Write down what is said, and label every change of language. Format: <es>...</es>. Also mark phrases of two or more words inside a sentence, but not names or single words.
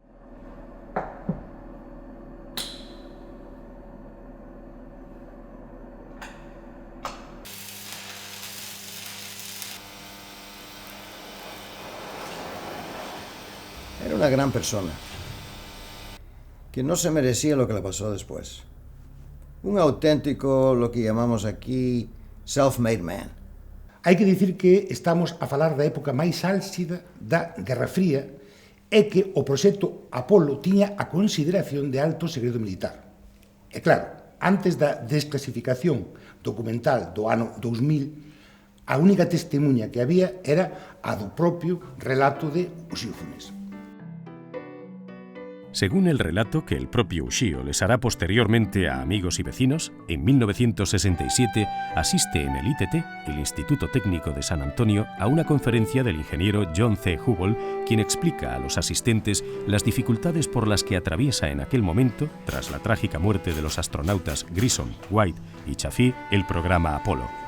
<es>Era una gran persona, que no se merecía lo que le pasó después. Un auténtico, lo que llamamos aquí,</es> <en>self-made man.</en> <gl>Hai que dicir que estamos a falar da época máis álxida da Guerra Fría e que o proxecto Apolo tiña a consideración de alto segredo militar. E claro, antes da desclasificación documental do ano 2000, A única testemunha que había era a do propio relato de Uxío Funes.</gl> <es>Según el relato que el propio Uxío les hará posteriormente a amigos y vecinos, en 1967 asiste en el ITT, el Instituto Técnico de San Antonio, a una conferencia del ingeniero John C. Hubble, quien explica a los asistentes las dificultades por las que atraviesa en aquel momento, tras la trágica muerte de los astronautas Grissom, White y Chaffee, el programa Apolo.</es>